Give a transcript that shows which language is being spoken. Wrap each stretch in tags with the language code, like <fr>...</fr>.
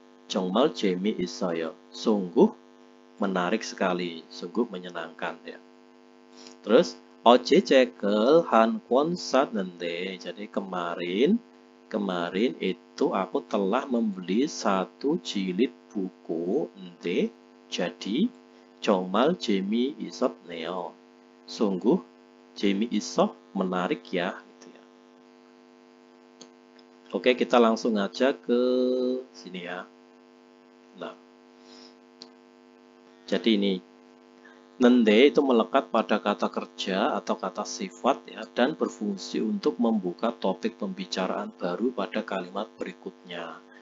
<ko>정말 재미있어요.</ko> <id>Sungguh menarik sekali, sungguh menyenangkan ya. Terus</id> <ko>어제 책을 한 권 샀는데,</ko> <id>jadi kemarin itu aku telah membeli satu jilid buku.</id> <ko>근데 jadi 정말 재미있었네요.</ko> <id>Sungguh 재미있어, menarik ya. Oke, kita langsung aja ke sini ya. Nah, jadi ini nende itu melekat pada kata kerja atau kata sifat ya, dan berfungsi untuk membuka topik pembicaraan baru pada kalimat berikutnya.</id>